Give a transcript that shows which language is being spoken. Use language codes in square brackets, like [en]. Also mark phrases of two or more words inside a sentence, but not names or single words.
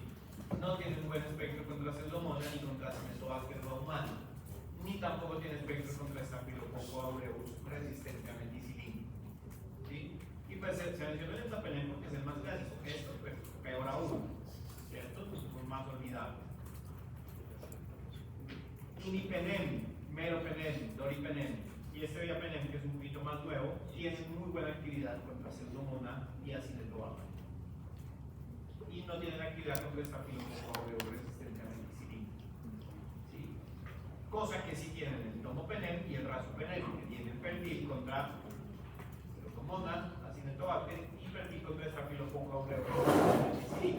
[es] No tiene un buen espectro contra Pseudomonas ni contra Acinetobacter humana, ni tampoco tiene espectro contra Staphylococcus aureus resistente a meticilina. ¿Sí? Y pues se menciona el ertapenem porque es el más clásico. Esto, pues, peor aún, ¿cierto? Es más olvidable. Imipenem, meropenem, doripenem y este viapenem, que es un poquito más nuevo, tiene muy buena actividad contra Pseudomonas y Acinetobacter. Y no tienen actividad contra Staphylococcus aureus resistente a meticilina. ¿Sí? Cosa que sí tienen el tomopenem y el rasopenem, que tienen perfil contra Pseudomonas, Acinetobacter y perfil contra Staphylococcus aureus resistente a meticilina.